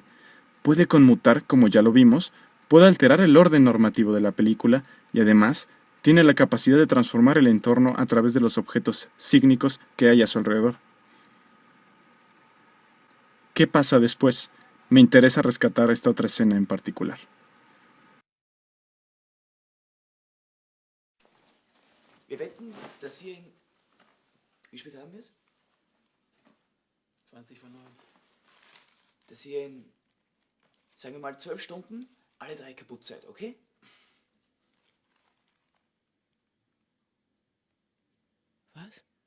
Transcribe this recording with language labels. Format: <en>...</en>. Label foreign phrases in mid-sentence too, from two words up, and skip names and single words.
<es>Puede conmutar, como ya lo vimos, puede alterar el orden normativo de la película y además tiene la capacidad de transformar el entorno a través de los objetos sígnicos que hay a su alrededor. ¿Qué pasa después? Me interesa rescatar esta otra escena en particular.</es> <de>dass ihr in... Wie spät haben wir es? 20 vor 9. Dass ihr in, sagen wir mal, 12 Stunden alle 3 kaputt seid, okay? Was?</de>